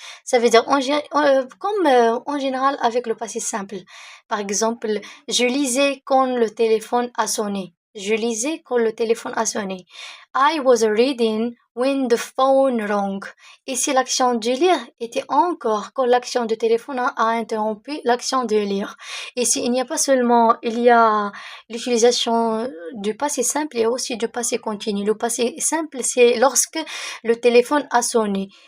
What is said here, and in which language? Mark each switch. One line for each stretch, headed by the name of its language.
French: Ça veut dire comme en général avec le passé simple. Par exemple, je lisais quand le téléphone a sonné. Je lisais quand le téléphone a sonné.
English: I was reading when the phone rang.
French: Ici, l'action de lire était encore quand l'action de téléphone a interrompu l'action de lire. Ici, il n'y a pas seulement, il y a l'utilisation du passé simple et aussi du passé continu. Le passé simple, c'est lorsque le téléphone a sonné.